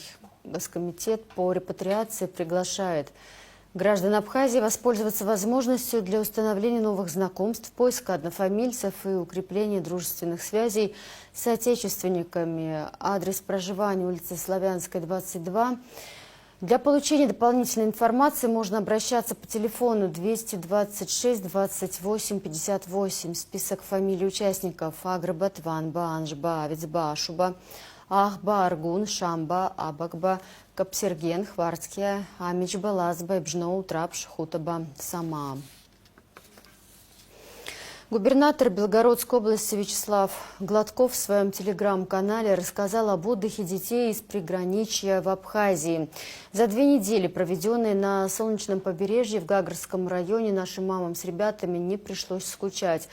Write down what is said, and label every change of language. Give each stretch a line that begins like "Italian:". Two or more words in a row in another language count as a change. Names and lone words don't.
Russian: Госкомитет по репатриации приглашает граждан Абхазии воспользоваться возможностью для установления новых знакомств, поиска однофамильцев и укрепления дружественных связей с соотечественниками. Адрес проживания: улица Славянская, 22. Для получения дополнительной информации можно обращаться по телефону 226 28 58. Список фамилий участников: Агры, Батван, Баанж, Баавец, Башуба, Ахба, Аргун, Шамба, Абакба, Капсерген, Хварцкия, Амич, Балаз, Байбжноу, Трапш, Хутаба, Сама. Губернатор Белгородской области Вячеслав Гладков в своем телеграм-канале рассказал об отдыхе детей из приграничья в Абхазии. За 2 недели, проведенные на солнечном побережье в Гагарском районе, нашим мамам с ребятами не пришлось скучать.